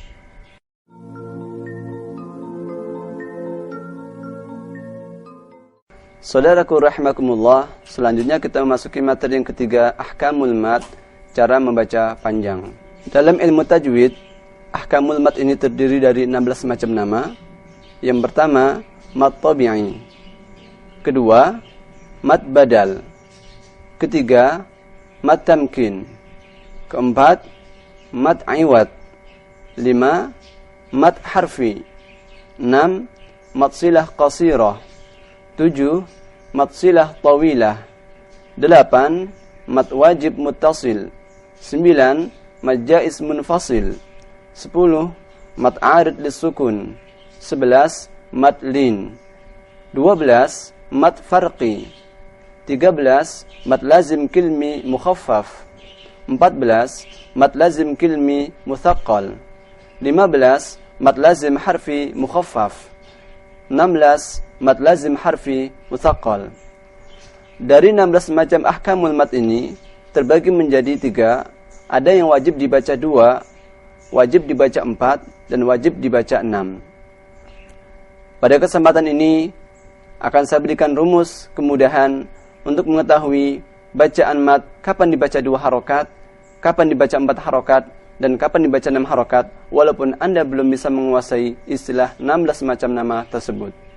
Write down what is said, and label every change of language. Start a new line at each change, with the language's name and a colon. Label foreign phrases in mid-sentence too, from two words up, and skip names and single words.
Indonesian: Saudaraku rahimakumullah, selanjutnya kita memasuki materi yang ketiga,
Arabic: أحكام المد,
Indonesian: cara membaca panjang. Dalam ilmu tajwid,
Arabic: أحكام المد
Indonesian: ini terdiri dari 16 macam nama. Yang pertama,
Arabic: مد طبيعي.
Indonesian: Kedua,
Arabic: مد بدل. Ketiga, مد تمكين.
Indonesian: Keempat,
Arabic: مد عوض. 5, مد حرفي. 6, مد صلة قصيرة. 7, مد صلة طويلة. 8, مد واجب متصل. 9, مد جائز منفصل. 10, مد عارض للسكون. 11, مد لين. 12, مد فرقي. 13, مد لازم كلمي مخفف. 14, مد لازم كلمي مثقل. 15, مد لازم حرفي مخفف. 16, مد لازم حرفي مثقل.
Indonesian: Dari 16 macam
Arabic: أحكام المد
Indonesian: ini terbagi menjadi 3. Ada yang wajib dibaca 2, wajib dibaca 4, dan wajib dibaca 6. Pada kesempatan ini akan saya berikan rumus kemudahan untuk mengetahui bacaan mad kapan dibaca 2 harokat, kapan dibaca 4 harokat, dan kapan dibaca 6 harokat, walaupun Anda belum bisa menguasai istilah 16 macam nama tersebut.